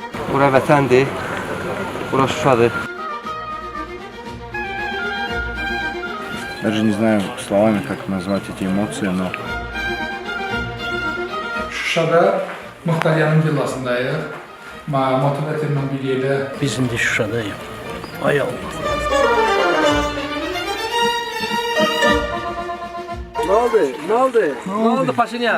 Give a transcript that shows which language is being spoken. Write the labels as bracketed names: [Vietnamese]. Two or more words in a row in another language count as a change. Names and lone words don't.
[Azerbaijani] Bura vətəndir, bura Şuşadır. [Russian] Даже не знаю словами, как назвать эти эмоции, но... [Azerbaijani] Şuşada Muxtaryanın villasındayıq. Motivatorla bir yerdə. Biz indi Şuşadayıq. Ay Allah. Ne oldu Paşinyan?